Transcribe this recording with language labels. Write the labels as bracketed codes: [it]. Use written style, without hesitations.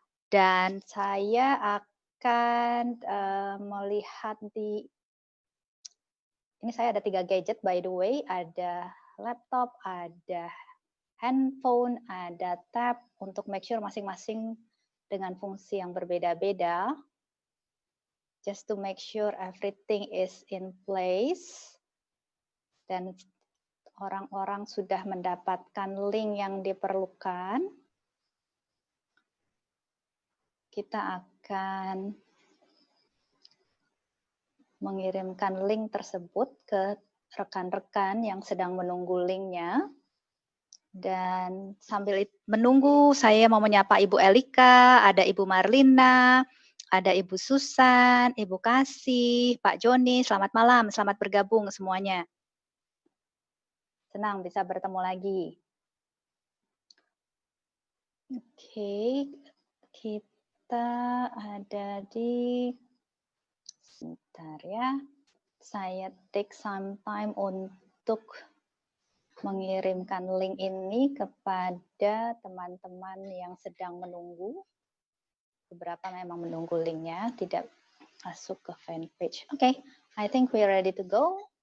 [id] Dan saya akan melihat ini saya ada 3 gadget [en] by the way, [id] ada laptop, ada handphone, ada tab untuk [en] make sure [id] masing-masing dengan fungsi yang berbeda-beda. [en] Just to make sure everything is in place. [id] Dan orang-orang sudah mendapatkan link yang diperlukan. Kita akan mengirimkan link tersebut ke rekan-rekan yang sedang menunggu linknya. Dan sambil menunggu, saya mau menyapa Ibu Elika, ada Ibu Marlina, ada Ibu Susan, Ibu Kasih, Pak Joni, selamat malam, selamat bergabung semuanya. Senang bisa bertemu lagi. Oke, kita ada di, sebentar ya, saya [en] take some time [id] untuk mengirimkan link ini kepada teman-teman yang sedang menunggu. Beberapa memang menunggu linknya, tidak masuk ke fanpage. [en] Oke, I think we're ready to go.